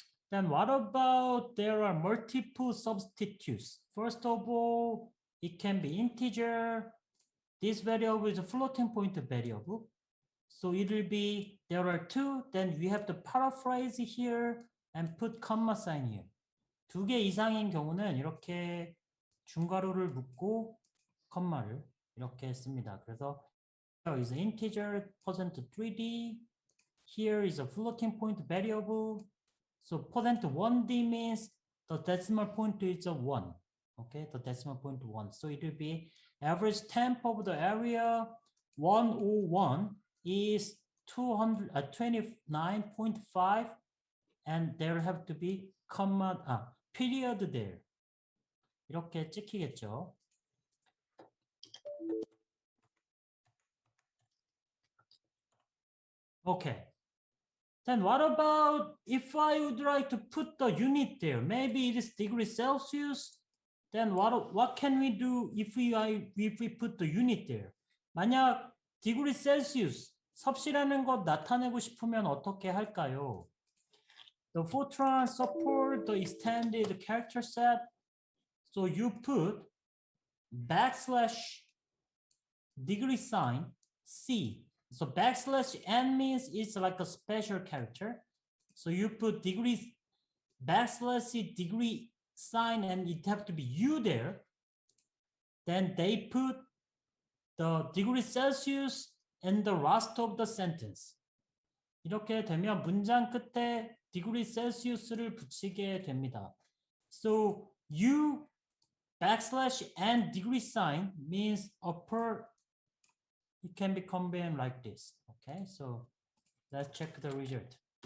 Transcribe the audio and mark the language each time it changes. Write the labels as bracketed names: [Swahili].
[English] Then what about there are multiple substitutes? First of all, it can be integer. This variable is a floating point variable. So it will be there are two, then we have to paraphrase here and put comma sign here. [Korean] 2개 이상인 경우는 이렇게 중괄호를 묶고 컴마를 이렇게 씁니다. 그래서 [English] here is an integer %3d. Here is a floating point variable. So %1d means the decimal point is a 1. Okay, the decimal point 1. So it will be average temp of the area 101 is 229.5 and there have to be comma period there. [Korean] 이렇게 찍히겠죠. [English] Okay. Then what about if I would like to put the unit there? Maybe it is degrees Celsius. Then what can we do if we put the unit there? [Korean] 만약 degrees Celsius 섭씨라는 것 나타내고 싶으면 어떻게 할까요? [English] The Fortran support the extended character set. So you put backslash degree sign C. So backslash n means it's like a special character. So you put degrees backslash degree sign and it have to be U there. Then they put the degree Celsius in the last of the sentence. [Korean] 이렇게 되면 문장 끝에 degree Celsius를 붙이게 됩니다. [English] So U backslash and degree sign means upper. It can be combined like this. Okay, so let's check the result.